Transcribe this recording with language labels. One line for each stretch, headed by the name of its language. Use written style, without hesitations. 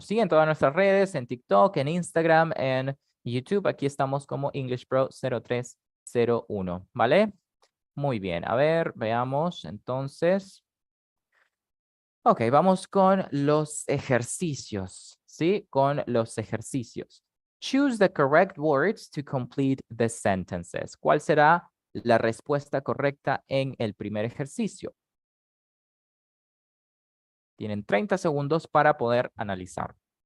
Spanish: Sí, en todas nuestras redes, en TikTok, en Instagram, en YouTube. Aquí estamos como English Pro 0301, ¿vale? Muy bien, a ver, veamos entonces. Ok, vamos con los ejercicios, ¿sí? Con los ejercicios.
English: Choose the correct words to complete the sentences.
Spanish: ¿Cuál será la respuesta correcta en el primer ejercicio? Tienen 30 segundos para poder analizar.